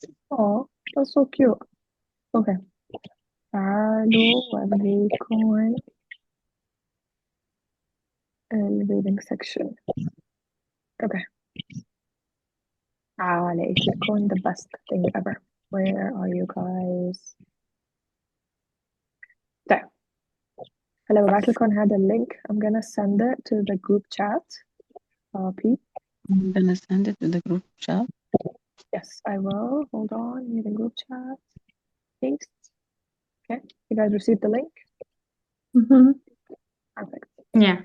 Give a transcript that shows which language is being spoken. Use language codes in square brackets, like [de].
[en] Oh, that's so cute. Okay. [ar] تعالوا وريكم reading section. Okay. تعالوا لكم [en] the best thing ever. Where are you guys? [ar] طيب هلا ببعت لكم هذا اللينك. [en] I'm gonna send it to the group chat. Copy. I'm gonna send it to the group chat. Yes, I will. Hold on. Need a group chat. Paste. Okay. You guys received the link? Perfect. Yeah.